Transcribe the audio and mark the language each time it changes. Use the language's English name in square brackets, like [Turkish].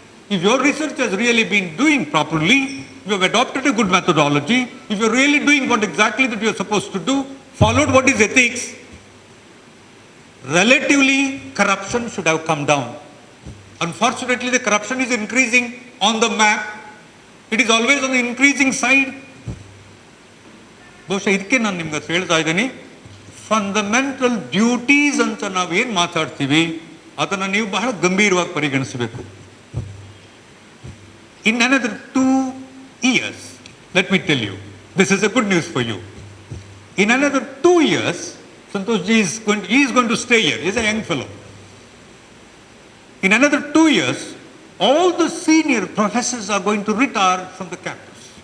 [English] If your research has really been doing properly, you have adopted a good methodology, if you are really doing what exactly that you are supposed to do, followed what is ethics, relatively corruption should have come down. Unfortunately, the corruption is increasing on the map. It is always on the increasing side. [Kannada] ಬಹುಶಃ ಇದಕ್ಕೆ ನಾನು ನಿಮ್ಗೆ ಹೇಳ್ತಾ ಇದ್ದೀನಿ, fundamental duties ಅಂತ ನಾವೇನು ಮಾತಾಡ್ತೀವಿ ಅದನ್ನು ನೀವು ಬಹಳ ಗಂಭೀರವಾಗಿ ಪರಿಗಣಿಸಬೇಕು. [English] In another 2 years, let me tell you, this is a good news for you. In another 2 years, Santoshji is going to stay here. He is a young fellow. In another 2 years, all the senior professors are going to retire from the campus.